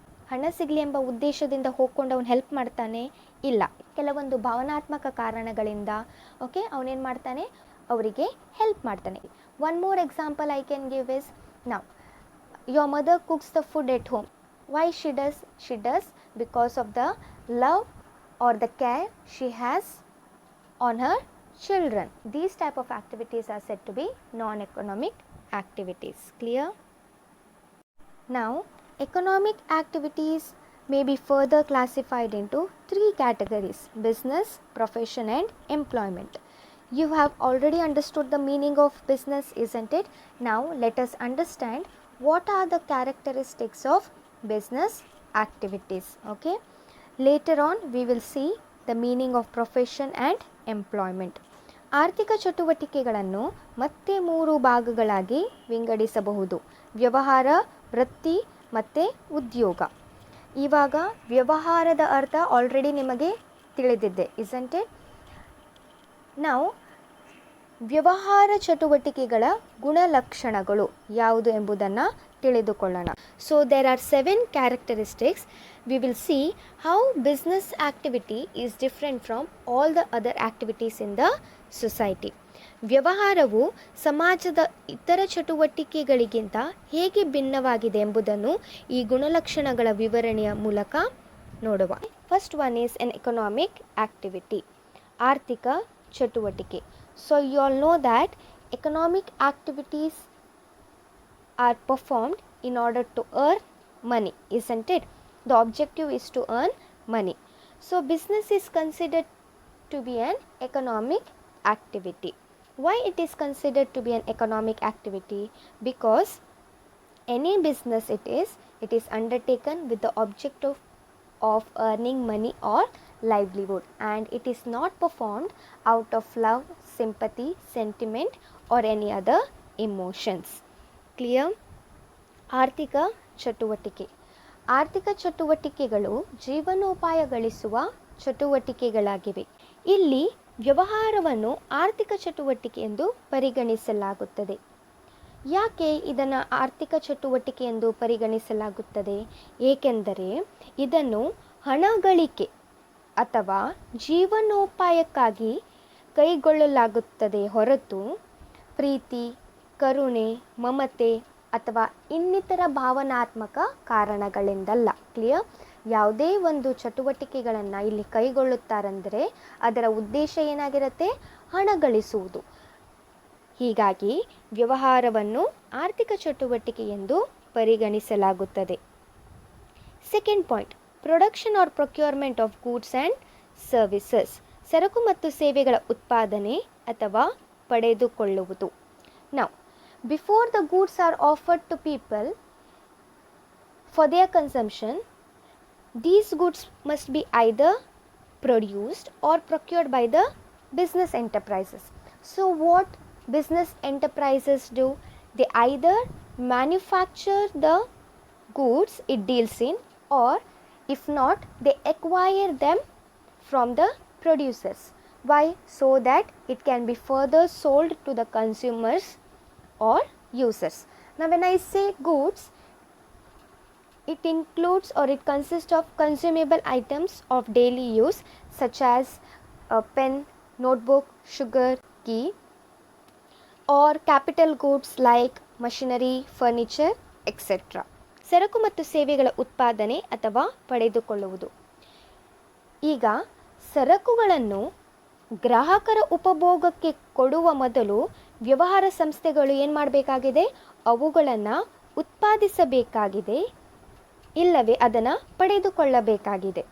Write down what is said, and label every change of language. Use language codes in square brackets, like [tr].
[kn] ಹಣ ಸಿಗಲಿ ಎಂಬ ಉದ್ದೇಶದಿಂದ ಹೋಗ್ಕೊಂಡು ಅವನು ಹೆಲ್ಪ್ ಮಾಡ್ತಾನೆ? ಇಲ್ಲ, ಕೆಲವೊಂದು ಭಾವನಾತ್ಮಕ ಕಾರಣಗಳಿಂದ ಓಕೆ ಅವನೇನು ಮಾಡ್ತಾನೆ? ಅವರಿಗೆ ಹೆಲ್ಪ್ ಮಾಡ್ತಾನೆ. [en] One more example I can give is, now your mother cooks the food at home. Why she does? She does because of the love or the care she has on her children. These type of activities are said to be non-economic activities. Clear? Now, economic activities may be further classified into three categories: business, profession and employment. You have already understood the meaning of business, isn't it? Now, let us understand what are the characteristics of business activities. Okay? Later on, we will see the meaning of profession and employment. [kn] ಆರ್ಥಿಕ ಚಟುವಟಿಕೆಗಳನ್ನು ಮತ್ತೆ 3 ಭಾಗಗಳಾಗಿ ವಿಂಗಡಿಸಬಹುದು: ವ್ಯವಹಾರ, ವೃತ್ತಿ ಮತ್ತು ಉದ್ಯೋಗ. ಇವಾಗ ವ್ಯವಹಾರದ ಅರ್ಥ ಆಲ್ರೆಡಿ ನಿಮಗೆ ತಿಳಿದಿದೆ, [en] isn't it? [kn] ನಾವು ವ್ಯವಹಾರ ಚಟುವಟಿಕೆಗಳ ಗುಣಲಕ್ಷಣಗಳು ಯಾವುದು ಎಂಬುದನ್ನು ತಿಳಿದುಕೊಳ್ಳೋಣ. [en] So there are 7 characteristics. We will see how business activity is different from all the other activities in the society. [kn] ವ್ಯವಹಾರವು ಸಮಾಜದ ಇತರ ಚಟುವಟಿಕೆಗಳಿಗಿಂತ ಹೇಗೆ ಭಿನ್ನವಾಗಿದೆ ಎಂಬುದನ್ನು ಈ ಗುಣಲಕ್ಷಣಗಳ ವಿವರಣೆಯ ಮೂಲಕ ನೋಡುವ. [en] first one is an economic activity, [kn] ಆರ್ಥಿಕ ಚಟುವಟಿಕೆ. [en] So you all know that economic activities are performed in order to earn money, isn't it? The objective is to earn money. So business is considered to be an economic activity. Why it is considered to be an economic activity? Because any business it is undertaken with the objective of earning money or livelihood, and it is not performed out of love, sympathy, sentiment or any other emotions. [kn] Clear? ಆರ್ಥಿಕ ಚಟುವಟಿಕೆ. ಆರ್ಥಿಕ ಚಟುವಟಿಕೆಗಳು ಜೀವನೋಪಾಯ ಗಳಿಸುವ ಚಟುವಟಿಕೆಗಳಾಗಿವೆ. ಇಲ್ಲಿ ವ್ಯವಹಾರವನ್ನು ಆರ್ಥಿಕ ಚಟುವಟಿಕೆ ಎಂದು ಪರಿಗಣಿಸಲಾಗುತ್ತದೆ. ಯಾಕೆ ಇದನ್ನು ಆರ್ಥಿಕ ಚಟುವಟಿಕೆ ಎಂದು ಪರಿಗಣಿಸಲಾಗುತ್ತದೆ? ಏಕೆಂದರೆ ಇದನ್ನು ಹಣ ಗಳಿಕೆ ಅಥವಾ ಜೀವನೋಪಾಯಕ್ಕಾಗಿ ಕೈಗೊಳ್ಳಲಾಗುತ್ತದೆ ಹೊರತು ಪ್ರೀತಿ, ಕರುಣೆ, ಮಮತೆ ಅಥವಾ ಇನ್ನಿತರ ಭಾವನಾತ್ಮಕ ಕಾರಣಗಳಿಂದಲ್ಲ. ಕ್ಲಿಯರ್? ಯಾವುದೇ ಒಂದು ಚಟುವಟಿಕೆಗಳನ್ನು ಇಲ್ಲಿ ಕೈಗೊಳ್ಳುತ್ತಾರೆಂದರೆ ಅದರ ಉದ್ದೇಶ ಏನಾಗಿರುತ್ತೆ? ಹಣ ಗಳಿಸುವುದು. ಹೀಗಾಗಿ ವ್ಯವಹಾರವನ್ನು ಆರ್ಥಿಕ ಚಟುವಟಿಕೆ ಎಂದು ಪರಿಗಣಿಸಲಾಗುತ್ತದೆ. [en] Second point, production or procurement of goods and services. [kn] ಸರಕು ಮತ್ತು ಸೇವೆಗಳ ಉತ್ಪಾದನೆ ಅಥವಾ ಪಡೆದುಕೊಳ್ಳುವುದು. [en] Now, before the goods are offered to people for their consumption, these goods must be either produced or procured by the business enterprises. So what business enterprises do? They either manufacture the goods it deals in, or if not, they acquire them from the producers. Why? So that it can be further sold to the consumers or users. Now when I say goods, it includes or it consists of consumable items of daily use such as a pen, notebook, sugar, ghee, or capital goods like machinery, furniture, etc. [kn] ಸರಕು ಮತ್ತು ಸೇವೆಗಳ ಉತ್ಪಾದನೆ ಅಥವಾ ಪಡೆದುಕೊಳ್ಳುವುದು. ಈಗ ಸರಕುಗಳನ್ನು ಗ್ರಾಹಕರ ಉಪಭೋಗಕ್ಕೆ ಕೊಡುವ ಮೊದಲು ವ್ಯವಹಾರ ಸಂಸ್ಥೆಗಳು ಏನು ಮಾಡಬೇಕಾಗಿದೆ? ಅವುಗಳನ್ನು ಉತ್ಪಾದಿಸಬೇಕಾಗಿದೆ, ಇಲ್ಲವೇ ಅದನ್ನು ಪಡೆದುಕೊಳ್ಳಬೇಕಾಗಿದೆ.